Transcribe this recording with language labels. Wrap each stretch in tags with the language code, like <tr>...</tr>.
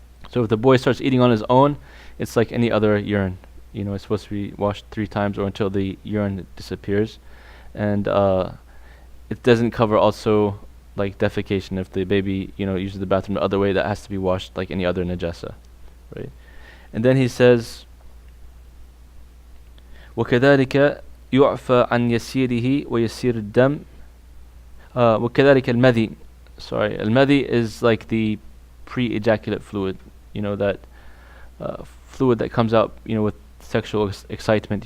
<en>So if the boy starts eating on his own, it's like any other urine. It's supposed to be washed 3 times or until the urine disappears. And it doesn't cover also like defecation. If the baby, uses the bathroom the other way, that has to be washed like any other najasa, right? And then he says,</en> <ar>وكذلك يعفى عن يسيره ويسير الدم وكذلك المذي.</ar> <en>Sorry, al-madhi is like the pre-ejaculate fluid, that fluid that comes out, with sexual excitement.</en>